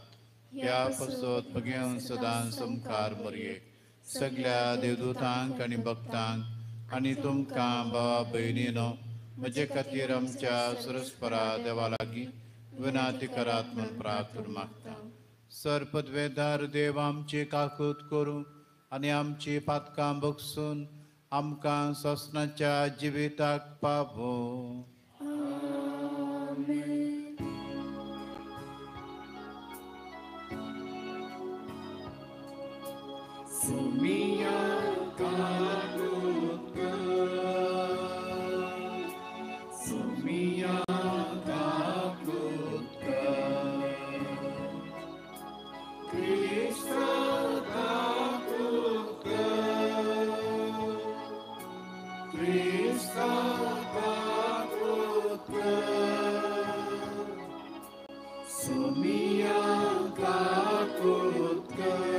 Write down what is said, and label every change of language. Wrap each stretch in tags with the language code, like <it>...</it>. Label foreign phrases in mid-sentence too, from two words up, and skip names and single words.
<kok>ह्या पासत म्हगे सदांच संकार मरयेक सगळ्या देवदूतांक आनी भक्तांक आनी तुमकां भावा भयणीनो म्हजे खातीर आमच्या सुरस्परा देवा लागीं विनाती करात म्हूण प्रार्थना मागता. सर पदवेदार देव आमची काकूत करूं आनी आमची पातकां बगसून आमकां सोसनाच्या जिविताक पावो. Sumia kalutka, Sumia kalutka, Krishna kalutka, Krishna kalutka, Sumia kalutka.</kok>